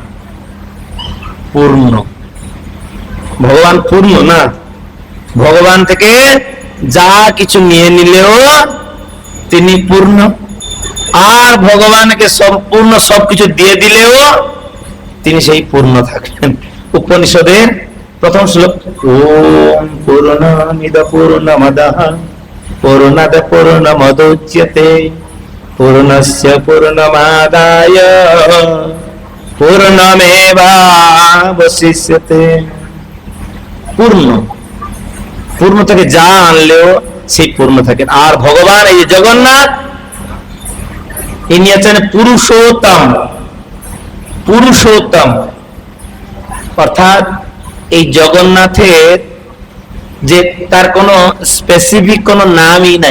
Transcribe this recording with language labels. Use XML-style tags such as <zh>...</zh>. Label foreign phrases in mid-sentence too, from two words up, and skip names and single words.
<bn>পূর্ণ ভগবান, পূর্ণ না, ভগবান থেকে যা কিছু নিয়ে নিলেও তিনি পূর্ণ, আর ভগবানকে সম্পূর্ণ সবকিছু দিয়ে দিলেও তিনি সেই পূর্ণ থাকবেন। উপনিষদের প্রথম শ্লোক,</bn> <sa>ওম পূর্ণমিদ পূর্ণমদঃ পূর্ণাদ পূর্ণমুদচ্যতে পূর্ণস্য পূর্ণমাদায় পূর্ণমেবাবশিষ্যতে।</sa> <bn>পূর্ণ, পূর্ণ থেকে যা আনলেও সেই পূর্ণ থাকেন। আর ভগবান এই যে জগন্নাথ, ইনি আছেন পুরুষোত্তম। পুরুষোত্তম অর্থাৎ এই জগন্নাথের যে তার কোনো স্পেসিফিক কোনো নামই নাই।</bn>